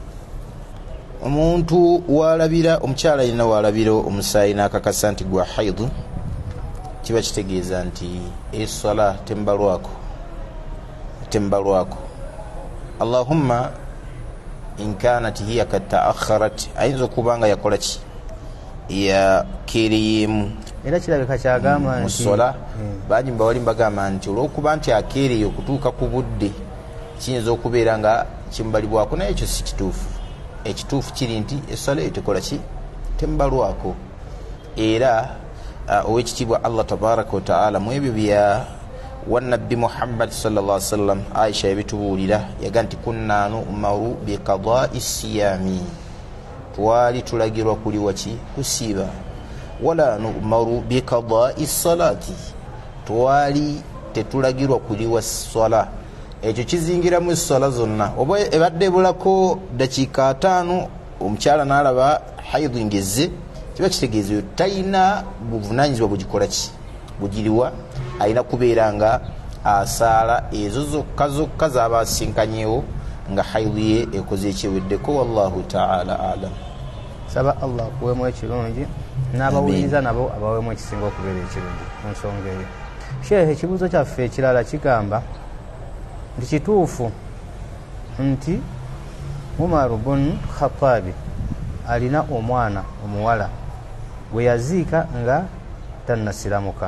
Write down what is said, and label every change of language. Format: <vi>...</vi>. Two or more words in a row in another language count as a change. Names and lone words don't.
<lg>Omuntu walabira, omukyala alina walabira omusaayi n'akakasa nti gwa haidu, kiba kitegeeza nti eswala tembalwako.</lg> <ar>اللهم إن كانت هي قد تأخرت,</ar> <lg>ayinza okuba nga yakola ki yakeereyemu era kirabika kyagamba nti musola. Bangi mbawali mbagamba nti olw'okuba nti akeereye okutuuka ku budde kiyinza okubeera nga kimubalibwako, naye ekyo si kituufu. Ekituufu kiri nti eswala eyo tekola ki tembalwako. Era owekitiibwa Allah</lg> <ar>تبارك وتعالى</ar> <lg>mu ebyo bya wannabbi Muhammad</lg> <ar>صلى الله عليه وسلم,</ar> <lg>Aisha yabitubuulira yaga nti</lg> <ar>كنا نؤمر بقضاء الصيام,</ar> <lg>twali tulagirwa kuliwa ki kusiiba.</lg> <ar>ولا نؤمر بقضاء الصلاة,</ar> <lg>twali tetulagirwa kuliwa swala. Ekyo kizingiramu esswala zonna. Oba ebadde ebulako dakiika 5 omukyala n'alaba haidu ngezze, kiba kitegeeza yo talina buvunaanyizibwa bugikola ki bugiriwa, alina kubeera nga asaala ezo zokka zokka z'aba asinkanyewo nga haidu ye ekoze ekyeweddeko.</lg> <ar>والله تعالى أعلم.</ar> <lg>Saba Allah kuwemu ekirungi n'abawuliriza nabo abawemu ekisinga okubeera ekirungi mu nsonga eyo. Sheikh, ekibuuzo kyaffe ekirala kigamba nti kituufu nti Umar bun Khattab alina omwana omuwala gwe yaziika nga tannasiramuka.</lg>